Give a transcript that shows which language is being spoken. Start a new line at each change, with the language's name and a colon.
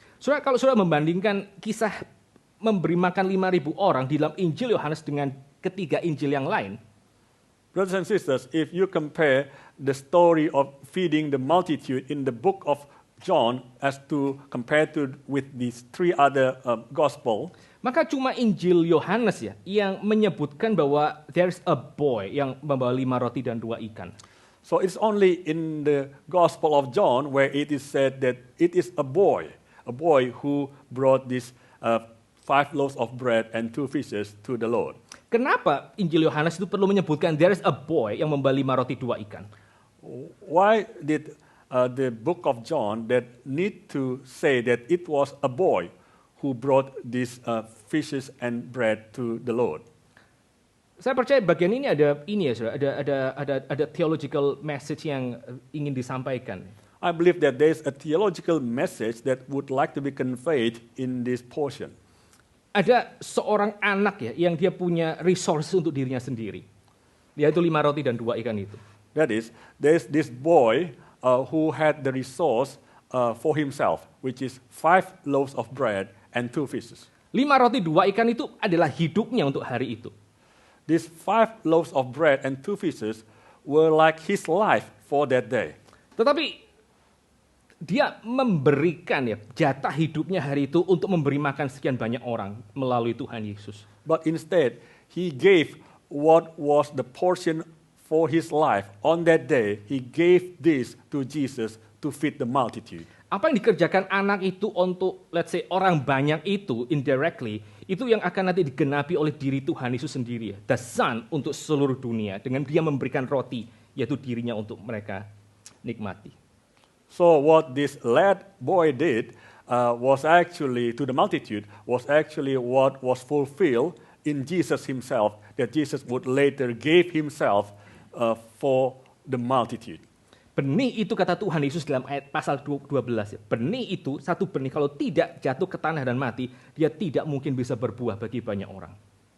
Indonesian: Saudara, kalau saudara membandingkan kisah memberi makan 5.000 orang di dalam Injil Yohanes dengan ketiga Injil yang lain,
English: Brothers and sisters, if you compare the story of feeding the multitude in the book of John as to compare to with these three other gospel,
Indonesian: maka cuma Injil Yohanes ya yang menyebutkan bahwa
English: there's a boy
Indonesian: yang membawa 5 roti dan 2 ikan.
English: so it's only in the Gospel of John where it is said that it is a boy who brought these 5 loaves of bread and 2 fishes to the Lord.
Indonesian: Kenapa Injil Yohanes itu perlu menyebutkan
English: there's a boy
Indonesian: yang membawa 5 roti 2 ikan?
English: Why did the book of John that need to say that it was a boy who brought these fishes and bread to the Lord?
Indonesian: Saya percaya bagian ini ya, Saudara, ada
English: theological message
Indonesian: yang ingin disampaikan.
English: I believe that there is a theological message that would like to be conveyed in this portion.
Indonesian: Ada seorang anak ya yang dia punya resources untuk dirinya sendiri. Yaitu 5 roti dan 2 ikan itu.
English: That is, there is this boy who had the resource for himself, which is 5 loaves of bread and 2 fishes.
Indonesian: 5 roti 2 ikan itu adalah hidupnya untuk hari itu.
English: These 5 loaves of bread and 2 fishes were like his life for that day.
Indonesian: Tetapi dia memberikan ya jatah hidupnya hari itu untuk memberi makan sekian banyak orang melalui Tuhan Yesus.
English: But instead, he gave what was the portion for his life on that day. He gave this to Jesus to feed the multitude.
Indonesian: Apa yang dikerjakan anak itu untuk, let's say, orang banyak itu indirectly, itu yang akan nanti digenapi oleh diri Tuhan Yesus sendiri.
English: The Son
Indonesian: untuk seluruh dunia dengan dia memberikan roti, yaitu dirinya untuk mereka nikmati.
English: So what this lad boy did was actually, to the multitude, was actually what was fulfilled in Jesus himself, that Jesus would later give himself for the multitude.
Indonesian: Benih itu kata Tuhan Yesus dalam ayat pasal 12 ya. Benih itu, satu benih kalau tidak jatuh ke tanah dan mati, dia tidak mungkin bisa berbuah bagi banyak orang.